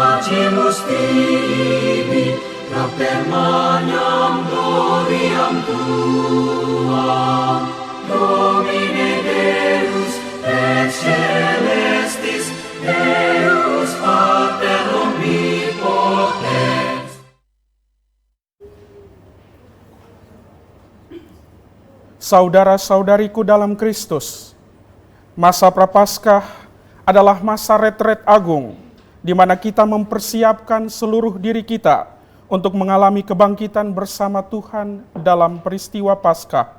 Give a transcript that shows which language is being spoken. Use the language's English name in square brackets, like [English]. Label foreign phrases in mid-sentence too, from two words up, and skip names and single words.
[Latin] sacimus tibi, propter magnam gloriam tuam. Domine Deus, et celestis, Deus Pater omnipotens. [Indonesian] Saudara-saudariku dalam Kristus, masa Prapaskah adalah masa retret agung, di mana kita mempersiapkan seluruh diri kita untuk mengalami kebangkitan bersama Tuhan dalam peristiwa Paskah.